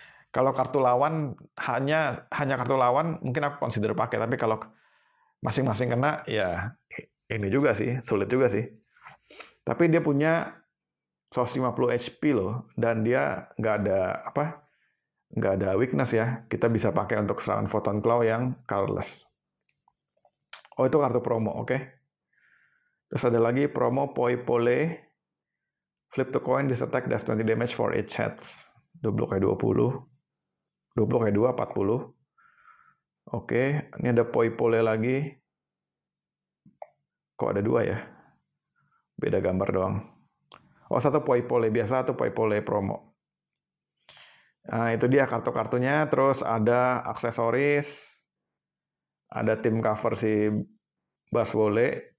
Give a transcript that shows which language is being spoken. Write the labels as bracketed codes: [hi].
[id] Kalau kartu lawan hanya kartu lawan mungkin aku consider pakai, tapi kalau masing-masing kena ya ini juga sih, sulit juga sih. Tapi dia punya 150 HP loh, dan dia nggak ada weakness ya. Kita bisa pakai untuk serangan Photon Claw yang colorless. Oh, itu kartu promo, oke. Terus ada lagi promo Poi Pole. [en] Flip the coin, this attack does 20 damage for each heads. [id] 20 kali 20. 20 kali 2, 40. Oke, ini ada Poi Pole lagi. Kok ada 2 ya? Beda gambar doang. Oh, satu Poi Pole biasa, satu Poi Pole promo. Nah, itu dia kartu-kartunya. Terus ada aksesoris. Ada tim cover si Bass Volley.